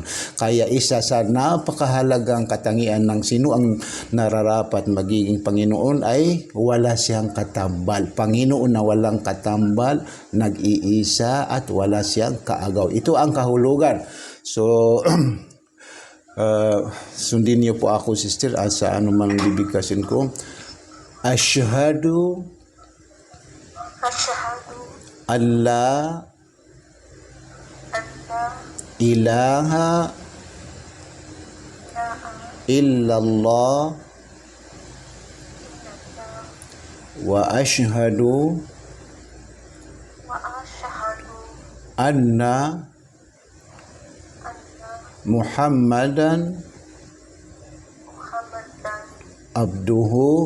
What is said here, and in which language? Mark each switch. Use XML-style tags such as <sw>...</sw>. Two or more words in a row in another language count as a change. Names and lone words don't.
<tl>Kaya isa sa napakahalagang katangian ng sino ang nararapat magiging Panginoon ay wala siyang katambal. Panginoon na walang katambal, nag-iisa at wala siyang kaagaw. Ito ang kahulugan. So sundin niyo po ako, sister, sa anuman bibigkasin ko.</tl> <ar>أشهد ألا إله إلا الله وأشهد أن محمدا عبده</ar>